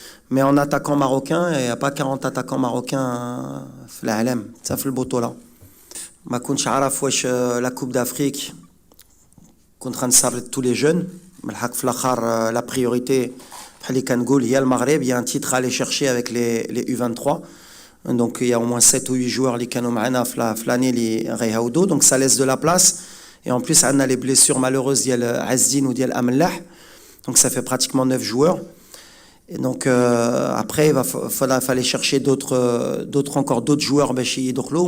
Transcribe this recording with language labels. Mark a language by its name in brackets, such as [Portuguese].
[French] Mais en attaquant marocain, il n'y a pas 40 attaquants marocains [Arabic] في العالم, [French] ça fait le بطولة. [Arabic] ما كنتش عارف واش la Coupe d'Afrique كنت غنسرد [French] tous les jeunes. [Arabic] بالحق في الآخر [French] la priorité [Arabic] بحال اللي كنقول هي المغرب. [French] Il y a un titre à aller chercher avec les U23. Donc il y a au moins 7 ou 8 joueurs [Arabic] اللي كانوا معنا في [French] l'année [Arabic] اللي غيهودوا. [French] Donc ça laisse de la place. Et en plus, on a les blessures malheureuses ديال Azdin ou ديال Amlah. Donc ça fait pratiquement 9 joueurs. Et donc après, il fallait chercher d'autres joueurs [Arabic] باش يدخلوا.